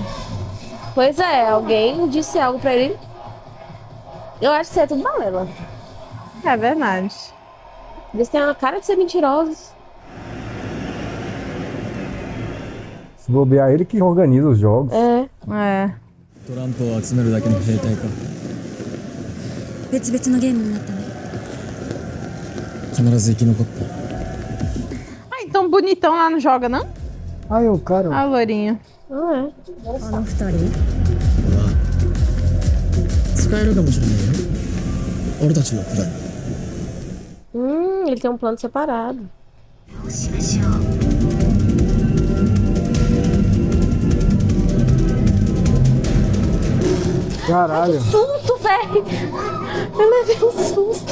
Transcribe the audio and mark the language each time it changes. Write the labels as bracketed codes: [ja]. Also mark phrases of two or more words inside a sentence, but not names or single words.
[pt] Pois é, alguém disse algo pra ele. Eu acho que isso é tudo balela. É verdade. Eles têm a cara de ser mentirosos. Se bobear, ele que organiza os jogos. É. É. [ja] トランプを集めるだけの兵隊か。別々のゲームになったね。必ず生き残った。 [pt] Ah, então bonitão lá não joga, não? Aí o cara. Ah, loirinho. Não é. [ja] あの二人。使えるかもしれないよ。俺たちのプラン。 [pt] Ele tem um plano separado. Caralho. Susto, velho! Eu levei um susto.